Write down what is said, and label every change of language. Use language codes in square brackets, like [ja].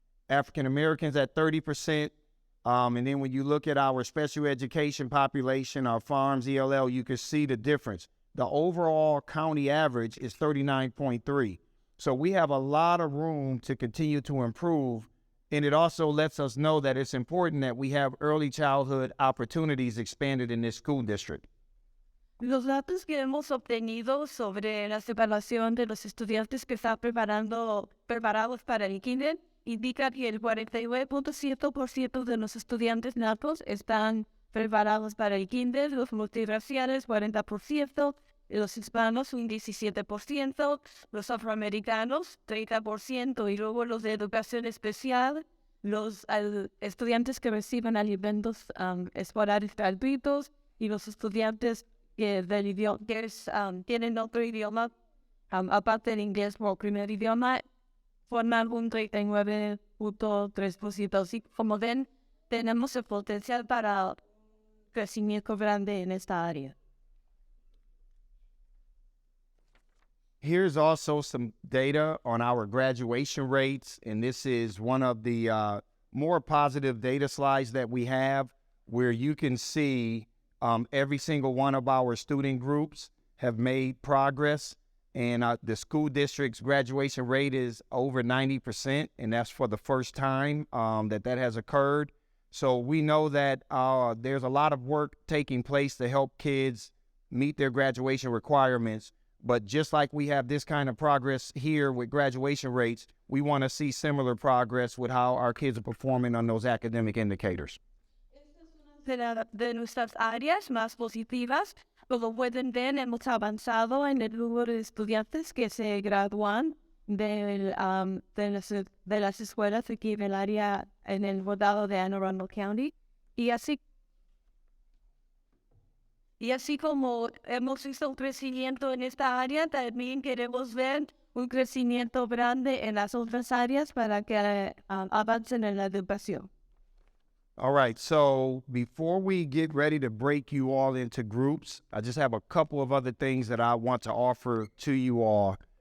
[en] African Americans at 30%. And then when you look at our special education population, our farms, ELL, you can see the difference. The overall county average is 39.3. So we have a lot of room to continue to improve. And it also lets us know that it's important that we have early childhood opportunities expanded in this school district. [es] Los datos que hemos obtenido sobre la separación de los estudiantes que están preparados para el kinder indican que el 49.7% de los estudiantes natos están preparados para el kinder, los multirraciales 40%, los hispanos un 17%, los afroamericanos 30%, y luego los de educación especial, los estudiantes que reciben alimentos escolares gratuitos y los estudiantes que tienen otro idioma, aparte del inglés como primer idioma, forman un 39.3%. Así como ven, tenemos el potencial para crecimiento grande en esta área. [en] Here's also some data on our graduation rates, and this is one of the more positive data slides that we have, where you can see every single one of our student groups have made progress, and the school district's graduation rate is over 90%, and that's for the first time that has occurred. So we know that there's a lot of work taking place to help kids meet their graduation requirements. But just like we have this kind of progress here with graduation rates, we want to see similar progress with how our kids are performing on those academic indicators. [es] De nuestras áreas más positivas, como pueden ver, hemos avanzado en el número de estudiantes que se gradúan de las escuelas aquí en el área, en el condado de Anne Arundel County. Y así como hemos visto un crecimiento en esta área, también queremos ver un crecimiento grande en las otras áreas para que avancen en la educación. [en] All right, so before we get ready to break you all into groups, I just have a couple of other things that I want to offer to you all.